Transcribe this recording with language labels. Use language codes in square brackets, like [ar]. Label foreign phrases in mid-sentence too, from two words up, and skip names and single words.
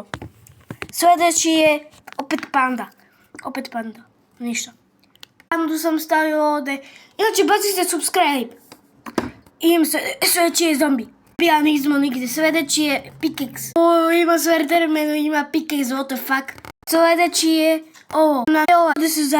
[hr] Sljedeći je opet panda. Ništa. Pandu sam stavio ovdje. Inače, bacite subscribe. Sljedeći je zombi. Ja nismo nigdje. Sljedeći je pickaxe. Ima Slenderman, ima pickaxe, [en] what the fuck. [hr] Sljedeći je ovo. Ovdje su